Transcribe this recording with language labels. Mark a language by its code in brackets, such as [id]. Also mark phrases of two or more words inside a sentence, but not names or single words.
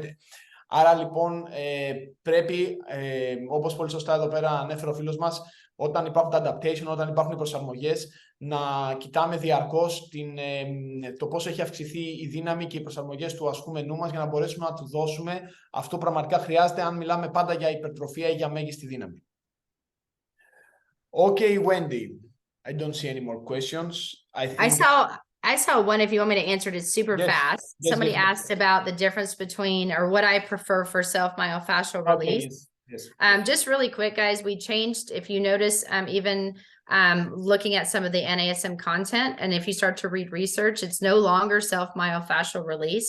[el] Άρα λοιπόν πρέπει, όπως πολύ σωστά εδώ πέρα ανέφερε ο φίλος μας, όταν υπάρχουν τα adaptation, όταν υπάρχουν οι προσαρμογές, να κοιτάμε διαρκώς το πώς έχει αυξηθεί η δύναμη και οι προσαρμογές του ασκούμενού μας για να μπορέσουμε να του δώσουμε αυτό που πραγματικά χρειάζεται, αν μιλάμε πάντα για υπερτροφία ή για μέγιστη δύναμη. [en] Okay, Wendy, I don't see any more questions. I saw one, if you want me to answer it, it's super fast. Yes, Somebody asked about the difference between, or what I prefer for self-myofascial release. Yes. Just really quick, guys, we changed, if you notice, even looking at some of the NASM content, and if you start to read research, it's no longer self-myofascial release.